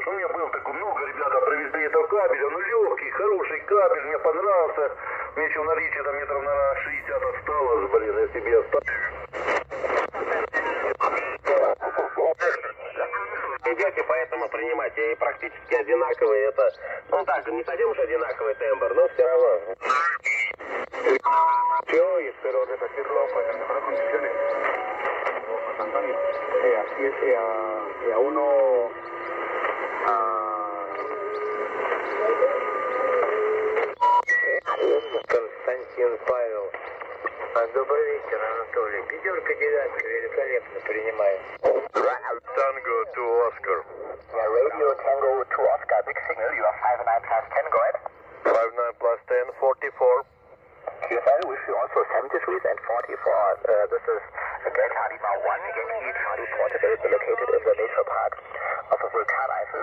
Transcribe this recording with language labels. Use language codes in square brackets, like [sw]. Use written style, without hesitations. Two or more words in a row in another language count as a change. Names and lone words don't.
[ru] У меня было такое много, ребята привезли этого кабеля, ну легкий, хороший кабель, мне понравился. Мне еще в наличии там метров на 60 осталось, блин, я себе оставил. Идете, поэтому принимайте, и практически одинаковые, это, ну так, не совсем уж одинаковый тембр, но все равно. [es] Yo y espero repetirlo pues en mejores condiciones. José Antonio, a uno [ru] Константин Павел. Добрый вечер, Анатолий. Пятерка, девятка, великолепно принимаю. [en] Tango to Oscar. Yeah, radio Tango to Oscar, big signal, you are 59 plus 10, go ahead. 59 plus 10, 44. QSL, wish you also 73 and 44. This is Delta Lima 1, Yankee Charlie Portable, located in the nature park of the Vulcan Isles.